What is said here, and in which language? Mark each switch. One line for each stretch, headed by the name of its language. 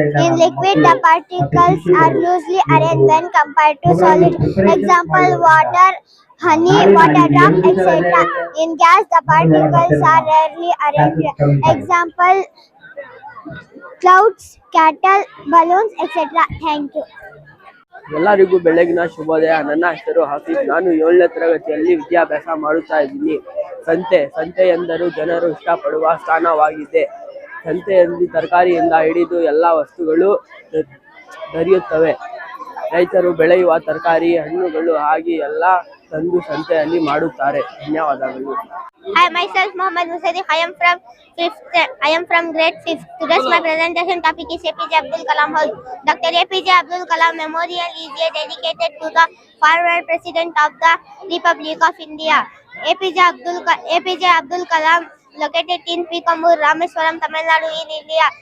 English: In liquid, the particles are loosely arranged when compared to solid. Example: water, honey, water drop, etc. In gas, the particles are rarely arranged. Example: clouds, cattle, balloons, etc. Thank you.
Kannada: ಎಲ್ಲರಿಗೂ ಬೆಳಗಿನ ಶುಭೋದಯ. ನನ್ನ ಹೆಸರು office. ನಾನು 7ನೇ ತರಗತಿಯಲ್ಲಿ ವಿದ್ಯಾಭ್ಯಾಸ ಮಾಡುತ್ತಾ ಇದ್ದೀನಿ. ಸಂತೆ ಎಂದರೂ ಜನರು ಇಷ್ಟಪಡುವ ಸ್ಥಾನವಾಗಿದೆ. ಸಂತೆಯಲ್ಲಿ ತರಕಾರಿಯಿಂದ ಹಿಡಿದು ಎಲ್ಲ ವಸ್ತುಗಳು ದೊರೆಯುತ್ತವೆ. ರೈತರು ಬೆಳೆಯುವ ತರಕಾರಿ, ಹಣ್ಣುಗಳು ಹಾಗೆ ಎಲ್ಲ ತಂದು ಸಂತೆಯಲ್ಲಿ ಮಾಡುತ್ತಾರೆ. ಧನ್ಯವಾದಗಳು.
English: Hi, myself Mohammad Musaddiq. I am from grade 5th. Today's my presentation topic is APJ Abdul Kalam House. Dr. APJ Abdul Kalam Memorial is dedicated to the former President of the Republic of India. APJ Abdul Kalam located in Pikamur, Rameswaram, Tamil Nadu in India.